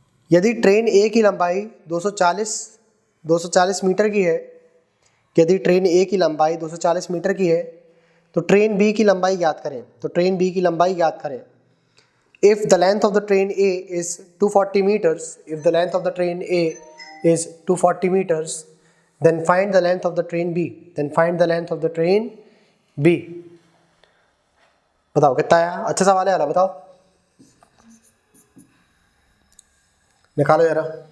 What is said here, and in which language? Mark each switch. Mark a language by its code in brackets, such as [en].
[hi] यदि ट्रेन ए की लंबाई 240 मीटर की है, यदि ट्रेन ए की लंबाई 240 मीटर की है, तो ट्रेन बी की लंबाई ज्ञात करें, तो ट्रेन बी की लंबाई ज्ञात करें। [en] If the length of the train A is 240 meters, if the length of the train A is 240 meters, then find the length of the train B, then find the length of the train B। [hi] बताओ कितना आया? अच्छा सवाल है, बताओ, निकालो जरा।